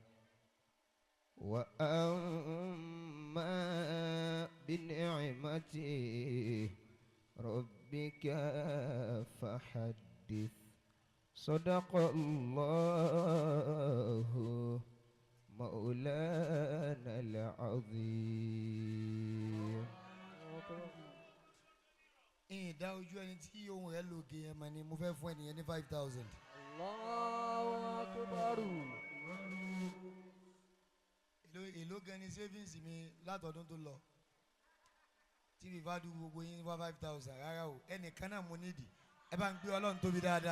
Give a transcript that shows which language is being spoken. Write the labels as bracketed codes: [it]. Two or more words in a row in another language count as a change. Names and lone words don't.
[ar] وأما بنعمة ربك فحدث. صدق الله مولانا العظيم. [yo] ìdá ojú ẹni tí ohun rẹ̀ lògì yẹn mọ̀ ni mo fẹ́ fún ẹnìyẹn ní 5,000. [ar] الله أكبر. [yo] èló gan ni savings mi látọdún tó lọ tí mi bá dúró gbogbo yín wá 5,000 rárá o ẹnìkan náà mo nídìí ẹ bá ń gbé ọlọ́run tóbi dáadáa.